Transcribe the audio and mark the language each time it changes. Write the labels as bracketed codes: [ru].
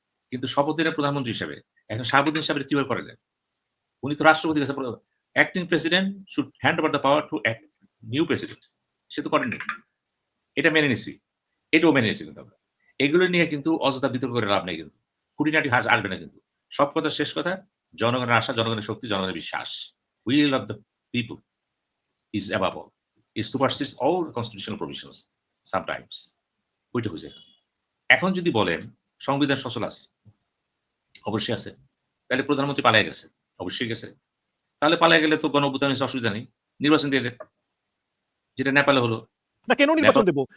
[bn] কিন্তু শপথ দিলেন প্রধানমন্ত্রী হিসেবে। এখন শাহাবুদ্দিন সাহেবের কিভাবে করালেন? উনি তো রাষ্ট্রপতির কাছে [en] Acting president should hand over the power to new president. [bn] সে তো করেননি। এটা মেনে নিছি। এটাও মেনে নিছি কিন্তু আমরা। এগুলো নিয়ে কিন্তু অযথা বিতর্ক করে লাভ নেই কিন্তু। খুঁটিনাটি আসবে না কিন্তু। সব কথা শেষ কথা জনগণের আশা, জনগণের শক্তি, জনগণের বিশ্বাস। [en] Will of the people is above all. It supersedes all the constitutional provisions sometimes. [bn] ওইটা হইছে। এখন যদি বলেন সংবিধান সচল আছে, অবশ্যই আছে। তাহলে প্রধানমন্ত্রী পালায় গেছে। অবশ্যই গেছে। তাহলে পালায় গেলে তো গণ-অভ্যুত্থান হইছে অসুবিধা নেই। নির্বাচন দিয়ে দেন। যেটা নেপালে হলো। না কেন নেপাল নির্বাচন দেব?